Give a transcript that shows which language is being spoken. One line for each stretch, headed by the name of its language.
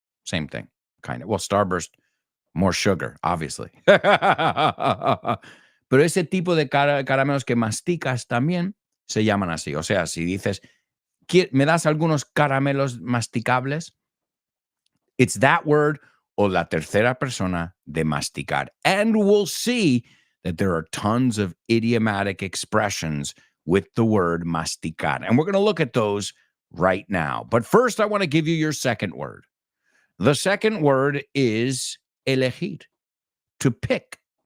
English: Same thing, kind of. Well, Starburst, more sugar, obviously.
Spanish: Pero ese tipo de caramelos que masticas también se llaman así. O sea, si dices, ¿me das algunos caramelos masticables?
English: It's that word
Spanish: o la tercera persona de masticar.
English: And we'll see that there are tons of idiomatic expressions with the word masticar. And we're going to look at those right now. But first, I want to give you your second word. The second word is elegir, to pick.